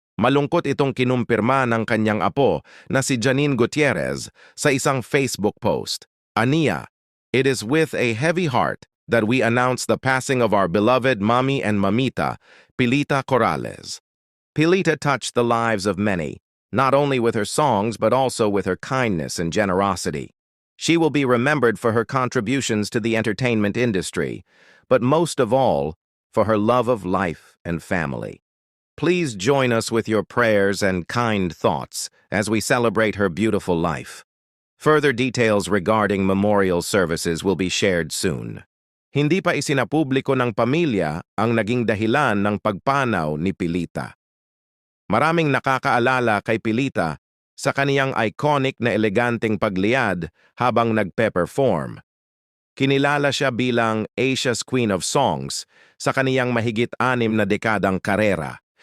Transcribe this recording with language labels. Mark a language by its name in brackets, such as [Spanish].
[Filipino] Malungkot itong kinumpirma ng kanyang apo na si Janine Gutierrez sa isang Facebook post. [English] Aniya, "It is with a heavy heart that we announce the passing of our beloved mommy and mamita, Pilita Corrales. Pilita touched the lives of many, not only with her songs but also with her kindness and generosity. She will be remembered for her contributions to the entertainment industry, but most of all, for her love of life and family. Please join us with your prayers and kind thoughts as we celebrate her beautiful life. Further details regarding memorial services will be shared soon." [Filipino] Hindi pa isinapubliko ng pamilya ang naging dahilan ng pagpanaw ni Pilita. Maraming nakakaalala kay Pilita sa kaniyang iconic na eleganteng pagliyad habang nagpe-perform. Kinilala siya bilang Asia's Queen of Songs sa kaniyang mahigit 6 na dekadang karera.